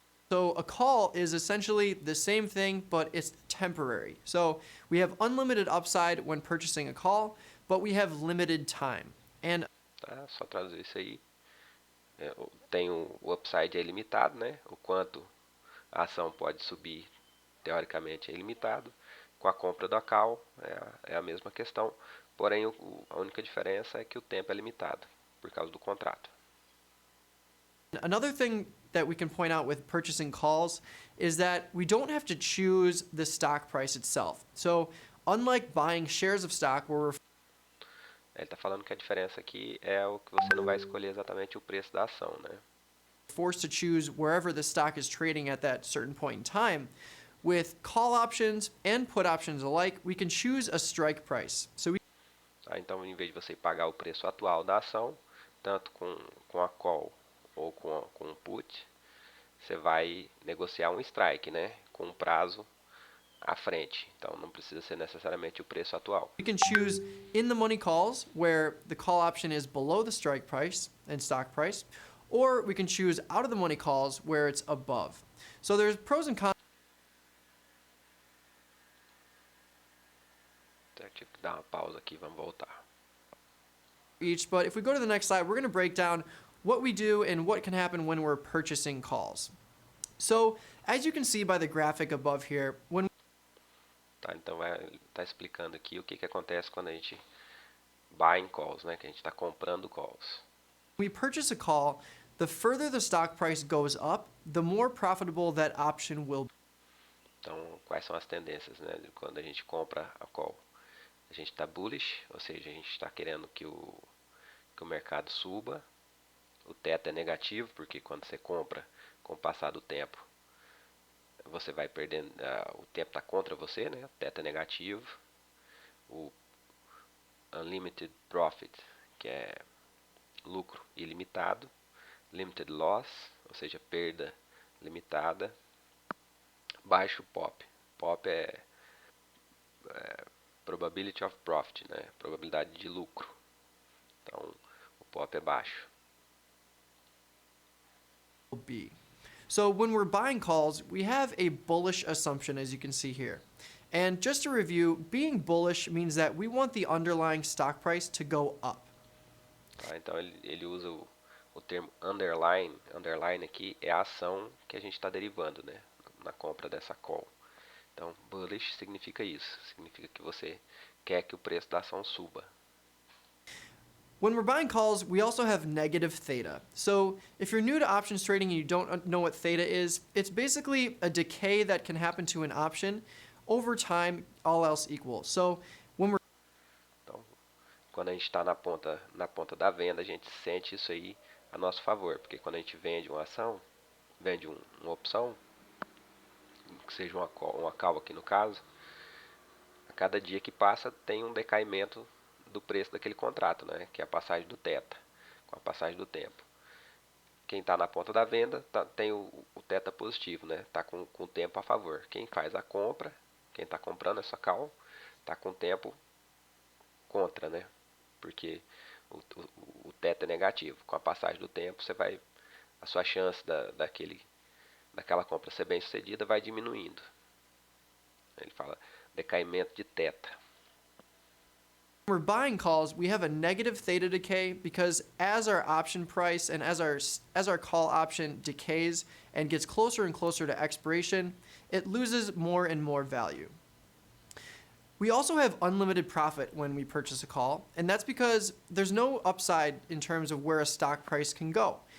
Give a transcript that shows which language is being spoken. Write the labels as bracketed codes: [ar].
[en] So a call is essentially the same thing, but it's temporary. So we have unlimited upside when purchasing a call, but we have limited time. And [pt] Tá? Só traduzir isso aí. Tem o upside é ilimitado, né? O quanto a ação pode subir, teoricamente, é ilimitado. Com a compra da call é a mesma questão, porém a única diferença é que o tempo é limitado, por causa do contrato. [en] another thing that we can point out with purchasing calls is that we don't have to choose the stock price itself. So unlike buying shares of stock, where we're [pt] Ele está falando que a diferença aqui é o que você não vai escolher exatamente o preço da ação, né? [en] forced to choose wherever the stock is trading at that certain point in time, with call options and put options alike, we can choose a strike price. So [pt] Então, em vez de você pagar o preço atual da ação, tanto com a call ou com o put, você vai negociar um strike, né? Com um prazo à frente. Então não precisa ser necessariamente o preço atual. [en] We can choose in the money calls where the call option is below the strike price and stock price, or we can choose out of the money calls where it's above. So there's pros and cons. [pt] Então, eu tive que dar uma pausa aqui, vamos voltar. [en] Each, but if we go to the next slide, we're going to break down what we do and what can happen when we're purchasing calls. So, as you can see by the graphic above here, when [pt] Tá, então tá explicando aqui o que acontece quando a gente [en] buying calls, [pt] né? Que a gente está comprando calls. [en] we purchase a call, the further the stock price goes up, the more profitable that option will be. [pt] Então, quais são as tendências, né? De quando a gente compra a call? A gente está bullish, ou seja, a gente está querendo que o mercado suba. O teto é negativo, porque quando você compra, com o passar do tempo, você vai perdendo, o tempo está contra você, né? O teto é negativo. O [en] unlimited profit, [pt] que é lucro ilimitado. [en] Limited loss, [pt] ou seja, perda limitada. Baixo POP. POP é [en] probability of profit, [pt] né? Probabilidade de lucro. Então, o POP é baixo. Be. [en] So when we're buying calls, we have a bullish assumption, as you can see here. And just to review, being bullish means that we want the underlying stock price to go up. [pt] Tá? Então ele usa o termo underline. Underline aqui é a ação que a gente está derivando, né? Na compra dessa call. Então, bullish significa isso. Significa que você quer que o preço da ação suba. [en] When we're buying calls, we also have negative theta. So if you're new to options trading and you don't know what theta is, it's basically a decay that can happen to an option over time, all else equal. So when we're [pt] Então, quando a gente está na ponta da venda, a gente sente isso aí a nosso favor. Porque quando a gente vende uma ação, vende uma opção, que seja uma call aqui no caso, a cada dia que passa tem um decaimento do preço daquele contrato, né? Que é a passagem do teta, com a passagem do tempo. Quem está na ponta da venda tem o teta positivo, né? Está com o tempo a favor. Quem faz a compra, quem está comprando essa call, está com o tempo contra, né? Porque o teta é negativo. Com a passagem do tempo, a sua chance daquela compra ser bem sucedida vai diminuindo. Ele fala decaimento de teta. [en] we're buying calls, we have a negative theta decay because as our option price and as our call option decays and gets closer and closer to expiration, it loses more and more value. We also have unlimited profit when we purchase a call, and that's because there's no upside in terms of where a stock price can go.